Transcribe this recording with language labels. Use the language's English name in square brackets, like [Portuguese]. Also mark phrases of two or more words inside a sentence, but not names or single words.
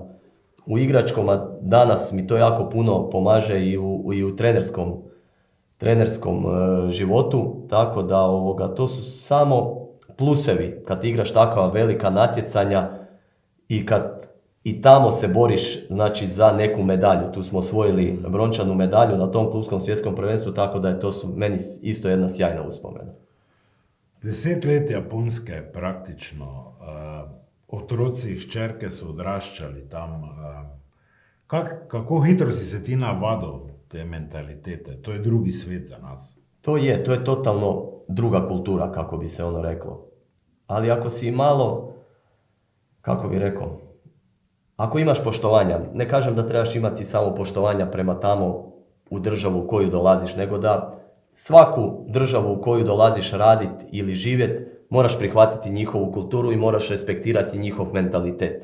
[Croatian] U igračkom, a danas mi to jako puno pomaže i u trenerskom životu, tako da to su samo plusevi kad igraš takva velika natjecanja i kad i tamo se boriš, znači, za neku medalju. Tu smo osvojili brončanu medalju na tom klubskom svjetskom prvenstvu, tako da je to meni isto jedna sjajna uspomena. [Slovenian] 10 let Japonske praktično, otroci i hčerke su odraščali tam. Kako hitro si se ti navadil te mentalitete? To je drugi svet za nas. [Croatian] To je totalno druga kultura, kako bi se ono reklo. Ali ako si malo, kako bi rekao, ako imaš poštovanja, ne kažem da trebaš imati samo poštovanja prema tamo u državu u koju dolaziš, nego da svaku državu u koju dolaziš raditi ili živjeti, moraš prihvatiti njihovu kulturu i moraš respektirati njihov mentalitet.